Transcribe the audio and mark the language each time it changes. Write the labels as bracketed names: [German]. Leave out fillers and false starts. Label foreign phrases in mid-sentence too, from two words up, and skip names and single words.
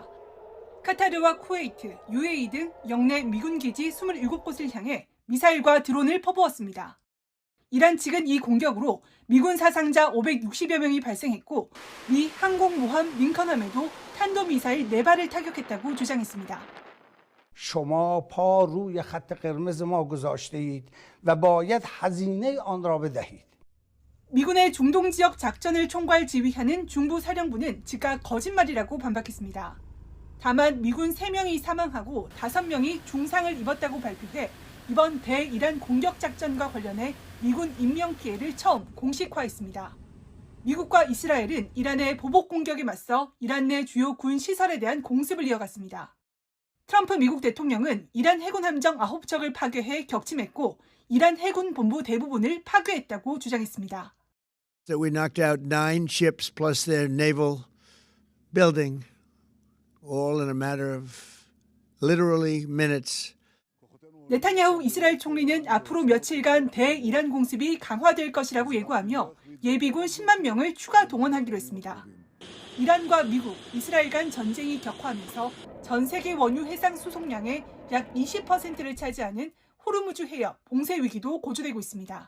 [Korean] 카타르와 쿠웨이트, UAE 등 영내 미군 기지 27곳을 향해 미사일과 드론을 퍼부었습니다. 이란 측은 이 공격으로 미군 사상자 560여 명이 발생했고 미 항공모함 링컨함에도 탄도미사일 4발을 타격했다고 주장했습니다. [Persian] شما پا روی خط قرمز ما گذاشته‌اید و باید هزینه آن را بدهید. [Korean] 미군의 중동 지역 작전을 총괄 지휘하는 중부사령부는 즉각 거짓말이라고 반박했습니다. 다만 미군 3명이 사망하고 5명이 중상을 입었다고 발표해 이번 대이란 공격 작전과 관련해 미군 인명 피해를 처음 공식화했습니다. 미국과 이스라엘은 이란의 보복 공격에 맞서 이란 내 주요 군 시설에 대한 공습을 이어갔습니다. 트럼프 미국 대통령은 이란 해군 함정 9척을 파괴해 격침했고 이란 해군 본부 대부분을 파괴했다고 주장했습니다. [English] That we knocked out 9 ships plus their naval building, all in a matter of literally minutes. [Korean] 네타냐후 이스라엘 총리는 앞으로 며칠간 대이란 공습이 강화될 것이라고 예고하며 예비군 10만 명을 추가 동원하기로 했습니다. 이란과 미국, 이스라엘 간 전쟁이 격화하면서 전 세계 원유 해상 수송량의 약 20%를 차지하는 호르무즈 해협 봉쇄 위기도 고조되고 있습니다.